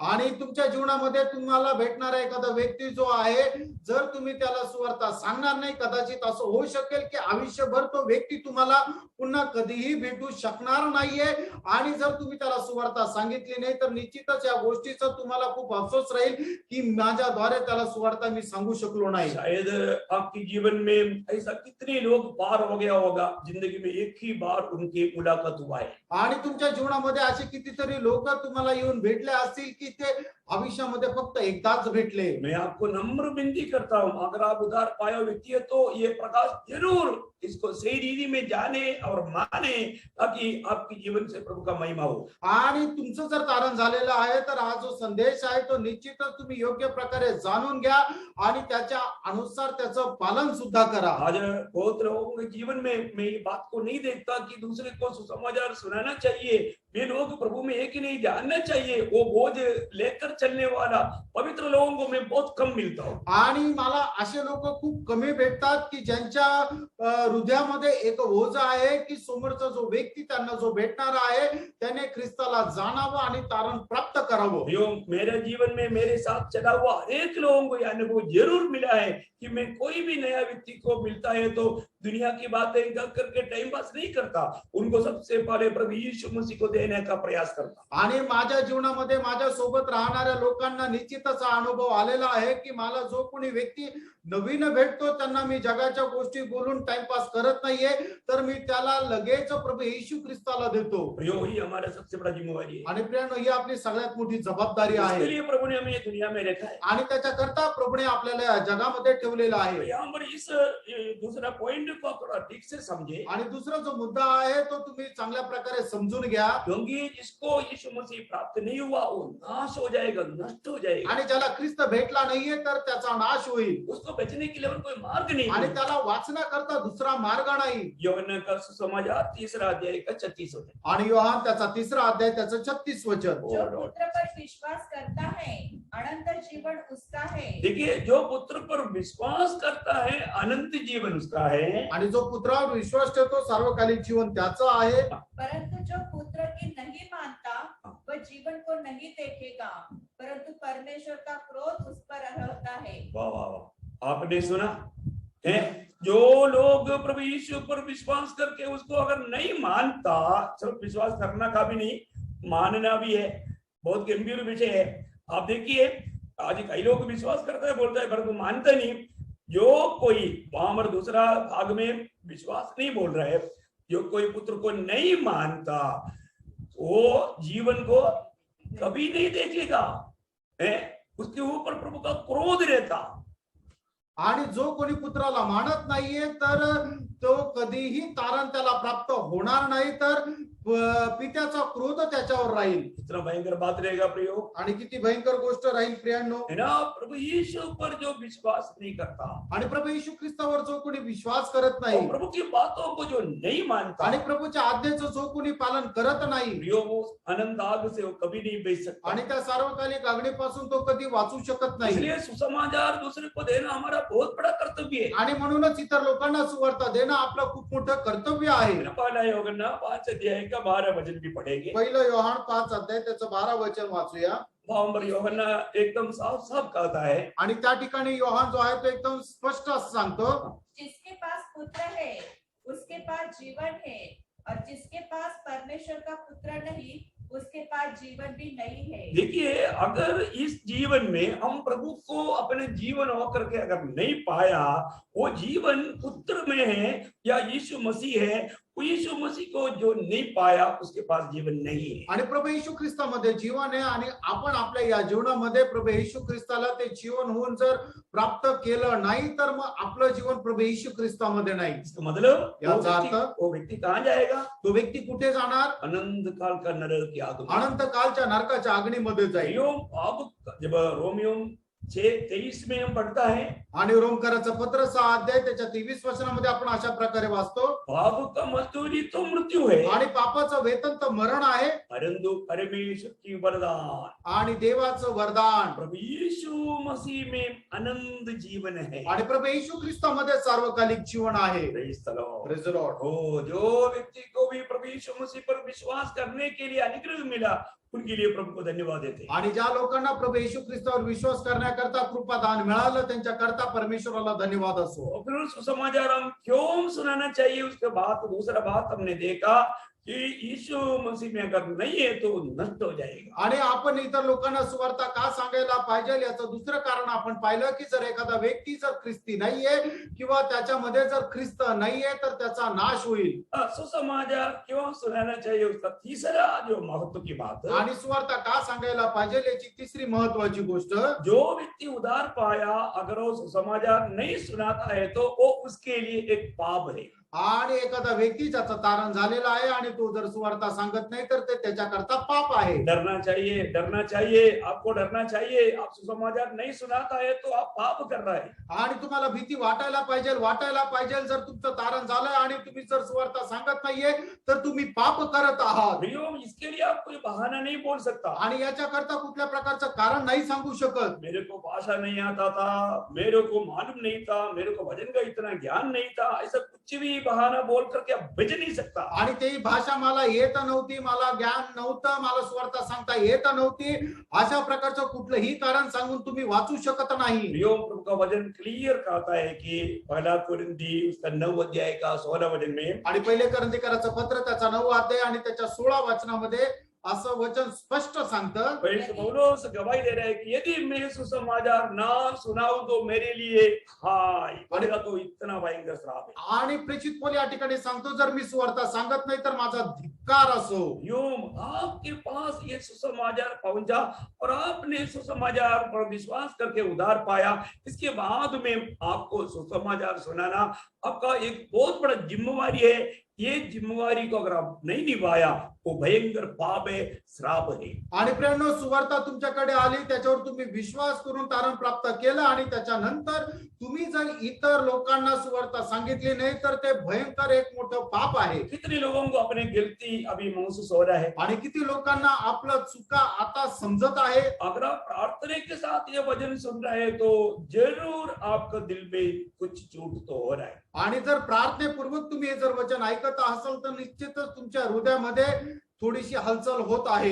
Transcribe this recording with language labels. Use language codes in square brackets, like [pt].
[mr] आणि तुमच्या जीवनामध्ये तुम्हाला भेटणारा एखादा व्यक्ती जो आहे जर तुम्ही त्याला सुवार्ता सांगणार नाही, कदाचित असं होऊ शकेल की आयुष्यभर तो व्यक्ती तुम्हाला पुन्हा कधीही भेटू शकणार नाहीये। आणि जर तुम्ही त्याला सुवार्ता सांगितली नाही तर निश्चितच या गोष्टीचा तुम्हाला खूप अफसोस राहील की माझ्याद्वारे त्याला सुवार्ता मी सांगू शकलो नाही। [hi] शायद आपके जीवन में ऐसा कितने लोग पार हो गया होगा, जिंदगी में एक ही बार उनकी मुलाकात हुआ है। [mr] आणि तुमच्या जीवनामध्ये असे कितीतरी लोक तुम्हाला येऊन भेटले असतील की ते भविष्यामध्ये फक्त एकदाच भेटले। [hi] मैं आपको नम्र विनती करता हूँ, अगर आप उधार पाया व्यक्ति है तो ये प्रकाश जरूर इसको सही रीति में जाने और माने, ताकि आपके जीवन से प्रभु का महिमा हो। [mr] आणि तुमचं जर तारण झालेलं आहे तर हा जो संदेश आहे तो निश्चितच तुम्ही योग्य प्रकारे जाणून घ्या आणि त्याच्या अनुसार त्याचं पालन सुद्धा करा. [hi] आज बहुत लोगों के जीवन में मैं ये बात को नहीं देखता कि दूसरे को सुसमाचार सुनाना चाहिए, वे लोग प्रभु में एक ही नहीं, जानना चाहिए। वो बोझ लेकर चलने वाला पवित्र लोगों को मैं बहुत कम मिलता हूँ। [mr] आणि मला असे लोक खूप कमी भेटतात की ज्यांच्या हृदयामध्ये एक ओझ आहे की समोरचा जो व्यक्ती त्यांना जो भेटणार आहे त्याने ख्रिस्ताला जाणावं आणि तारण प्राप्त करावं. [hi] यो मेरे जीवन में मेरे साथ चला हुआ अनेक लोगों को यह अनुभव जरूर मिला है कि मैं कोई भी नया व्यक्ति को मिलता है तो दुनिया की बातें करके टाइम पास नहीं करता, उनको सबसे पहले प्रभु यीशु मसीह को देने का प्रयास करता. [mr] आणि माझ्या जीवनामध्ये माझ्या सोबत राहणाऱ्या लोकांना निश्चितच हा अनुभव आलेला आहे की मला जो कोणी व्यक्ती नवीन भेटतो त्यांना मी जगाच्या गोष्टी बोलून टाइमपास करत नाहीये, तर मी त्याला लगेच प्रभू येशू ख्रिस्ताला देतो. [hi] यो ही हमारा सबसे बड़ा जिम्मेवारी है. [mr] आणि प्रियानो ही आपली सगळ्यात मोठी जबाबदारी [hi] इसके [mr] आहे [hi] लिए प्रभु ने हमें ये दुनिया में रखा है. [mr] आणि त्याच्याकरता प्रभूने आपल्याला या जगामध्ये ठेवलेलं आहे. [hi] यहाँ पर इस दूसरा पॉइंट को थोड़ा ठीक से समझे, [mr] आणि दुसरा जो मुद्दा आहे तो तुम्ही चांगल्या प्रकारे समजून घ्या. [hi] क्योंकि जिसको यीशु मसीह प्राप्त नहीं हुआ वो नाश हो जाएगा, नष्ट हो जाएगा. [mr] आणि ज्याला ख्रिस्त भेटला नाहीये तर त्याचा नाश होईल [hi] उसको बचने के लिए और कोई मार्ग नहीं [mr] आणि [hi] है. [mr] त्याला वाचण्याकरता दुसरा मार्ग नाही. [hi] यूहन्ना का सुसमाचार 3 अध्याय का 36 वचन. [mr] आणि योहान त्याचा 3 अध्याय त्याचं 36 वचन. [hi] जो पुत्र पर विश्वास करता है अनंत जीवन उसका है। देखिए, जो पुत्र पर विश्वास करता है अनंत जीवन उसका है, [mr] आणि जो पुत्रावर विश्वास ठेवतो सार्वकालिक जीवन त्याचं आहे. [hi] परंतु जो पुत्र की नहीं मानता वह जीवन को नहीं देखेगा, परंतु परमेश्वर का क्रोध उस पर रहता है। वाह वाह वाह, आपने सुना है? जो लोग प्रभु यीशु पर विश्वास करके उसको अगर नहीं मानता, सिर्फ विश्वास करना का भी नहीं, मानना भी है, बहुत गंभीर विषय है। आप देखिए, आज कई लोग विश्वास करता है, बोलता है, परंतु मानता नहीं। जो कोई वहां पर दूसरा भाग में विश्वास नहीं बोल रहा है, जो कोई पुत्र को नहीं मानता वो जीवन को कभी नहीं देखेगा, है? उसके ऊपर प्रभु का क्रोध रहता। [mr] आणि जो कोणी पुत्राला मानत नाहीये तर तो कधीही तारण त्याला प्राप्त होणार नाही, तर पित्याचा क्रोध त्याच्यावर राहील. [hi] इतना भयंकर बात रहेगा प्रियो, [mr] आणि किती भयंकर गोष्ट राहील प्रियांनो. [hi] है ना? प्रभु यीशु पर जो विश्वास नहीं करता [mr] आणि प्रभू येशू ख्रिस्तावर जो कोणी विश्वास करत नाही, [hi] और प्रभु की बातों को जो नहीं मानता, [mr] आणि प्रभूच्या आज्ञेचं जो कोणी पालन करत नाही, [hi] प्रियो, वो अनंत आग से वो कभी नहीं बच सकता। [mr] आणि त्या सार्वकालिक अग्नीपासून तो कधी वाचू शकत नाही. [hi] इसलिए सुसमाचार दूसरे को देना हमारा बहुत बड़ा कर्तव्य है। [mr] आणि म्हणूनच इतर लोकांना सुवार्ता देणं आपलं खूप मोठं कर्तव्य आहे. [hi] पहला यूहन्ना 5 अध्याय का 12 वचन भी पढ़ेंगे। [mr] पहिलं योहान 5 अध्याय त्याचं 12 वचन वाचूया. [hi] वहां पर यूहन्ना एकदम साफ साफ कहता है, [mr] आणि त्या ठिकाणी योहान जो आहे तो एकदम स्पष्ट असं सांगतो, [hi] जिसके पास पुत्र है उसके पास जीवन है, और जिसके पास परमेश्वर का पुत्र नहीं उसके पास जीवन भी नहीं है। देखिए, अगर इस जीवन में हम प्रभु को अपने जीवन होकर के अगर नहीं पाया, वो जीवन पुत्र में है या यीशु मसीह है, यीशु मसीह को जो नहीं पाया उसके पास जीवन नहीं है। [mr] आणि प्रभू येशू ख्रिस्तामध्ये जीवन आहे, आणि आपण आपल्या या जीवनामध्ये प्रभू येशू ख्रिस्ताला ते जीवन होऊन जर प्राप्त केलं नाही तर मग आपलं जीवन प्रभू येशू ख्रिस्तामध्ये नाही. [hi] इसका मतलब [mr] याचा अर्थ [hi] वो व्यक्ति कहाँ जाएगा? [mr] तो व्यक्ती कुठे जाणार? [hi] अनंत काल का नरक की आग में। [mr] अनंत कालच्या नरकाच्या अग्नीमध्ये जाईल. [hi] अब जब रोमियो 6:23 में हम पढ़ता है, [mr] आणि रोमकराचं पत्र 6 अध्याय त्याच्या 23 वचनामध्ये आपण अशा प्रकारे वाचतो, [hi] पाप का मजदूरी तो मृत्यू है, [mr] आणि पापाचं वेतन तर मरण आहे, [hi] परंतु परमेश्वर की वरदान [mr] आणि देवाचं वरदान [hi] प्रभु यीशु मसीह में अनंत जीवन है। [mr] आणि प्रभू येशू ख्रिस्तामध्ये सार्वकालिक जीवन आहे. [en] Praise the Lord. Praise the Lord. [hi] जो व्यक्ति को भी प्रभु यीशु मसीह पर विश्वास करने के लिए अनुग्रह मिला, उनके लिए प्रभु को धन्यवाद देते हैं। [mr] आणि ज्या लोकांना प्रभू येशू ख्रिस्तावर विश्वास करण्याकरता कृपादान मिळालं त्यांच्या करता परमेश्वराला धन्यवाद असो. [hi] और फिर सुसमाचार हम क्यों सुनाना चाहिए, उसके बाद दूसरा बात हमने देखा कि यीशु मसीह में अगर नहीं है तो नष्ट हो जाएगा। [mr] आणि आपण इतर लोकांना सुवार्ता का सांगायला पाहिजे याचं दुसरं कारण आपण पाहिलं की जर एखादा व्यक्ती जर ख्रिस्ती नाहीये किंवा त्याच्यामध्ये जर ख्रिस्त नाहीये तर त्याचा नाश होईल. [hi] सुसमाचार क्यों सुनाना चाहिए, उसका तीसरा जो महत्व की बात है, [mr] आणि सुवार्ता का सांगायला पाहिजे याची तिसरी महत्वाची गोष्ट, [hi] जो व्यक्ति उद्धार पाया अगर वो सुसमाचार नहीं सुनाता है तो वो उसके लिए एक पाप है। [mr] आणि एखादा व्यक्ती ज्याचं तारण झालेला आहे आणि तो जर सुवार्ता सांगत नाही तर ते त्याच्याकरता पाप आहे. [hi] डरना चाहिए, डरना चाहिए, आपको डरना चाहिए। आप सुसमाचार नहीं सुनाता है तो आप पाप कर रहा है। [mr] आणि तुम्हाला भीती वाटायला पाहिजे जर तुमचं तारण झालंय आणि तुम्ही जर सुवार्ता सांगत नाहीये तर तुम्ही पाप करत आहात. [hi] प्रियो, इसके लिए आप कोई बहाना नहीं बोल सकता। [mr] आणि याच्याकरता कुठल्या प्रकारचं कारण नाही सांगू शकत. [hi] मेरे को भाषा नहीं आता था, मेरे को मालूम नहीं था, मेरे को भजन का इतना ज्ञान नहीं था, ऐसा कुछ भी बहाना बोल करके आप बच नहीं सकता। [mr] आणि ती भाषा मला येत नव्हती, मला ज्ञान नव्हतं, मला सुवार्ता सांगता येत नव्हती, अशा प्रकारचं कुठलंही कारण सांगून तुम्ही वाचू शकत नाही. [hi] प्रियो, प्रभु का वचन क्लियर कहता है कि पहला कुरिन्थी उसका 9 अध्याय का 16 वचन में, [mr] आणि पहिले करंथीकराचं पत्र त्याचा 9 अध्याय आणि त्याच्या 16 वचनामध्ये असं वचन स्पष्ट सांगतं. [hi] पौलुस गवाही दे रहा है कि यदि मैं सुसमाचार ना सुनाऊं तो मेरे लिए हाय पड़ेगा, तो इतना भयंकर श्राप है। [mr] आणि प्रेषित पौल या ठिकाणी सांगतो जर मी सुवार्ता सांगत नाही तर माझा धिक्कार असो. [hi] यूं आपके पास ये सुसमाचार पहुंचा और आपने सुसमाचार पर विश्वास करके उद्धार पाया, इसके बाद में आपको सुसमाचार सुनाना आपका एक बहुत बड़ा जिम्मेवारी है। ये जिम्मेवारी को अगर आप नहीं निभाया वो भयंकर पाप है, श्राप है। [mr] आणि प्रेरणो, सुवार्ता तुमच्याकडे आली, त्याच्यावर तुम्ही विश्वास करून तारण प्राप्त केलं आणि त्याच्यानंतर तुम्ही जर इतर लोकांना सुवार्ता सांगितली नाही तर ते भयंकर एक मोठं पाप आहे. [hi] कितने लोगों को अपने गलती अभी महसूस हो रहा है? [mr] आणि किती लोकांना आपलं चुका आता समजत आहे. [hi] अगर आप प्रार्थना के साथ ये वचन सुन रहे हैं तो जरूर आपका दिल में कुछ चूट तो हो रहा है। [mr] आणि जर प्रार्थनेपूर्वक तुम्ही हे जर वचन ऐकत असाल तर निश्चितच तुमच्या हृदयामध्ये थोडीशी हलचल होत आहे.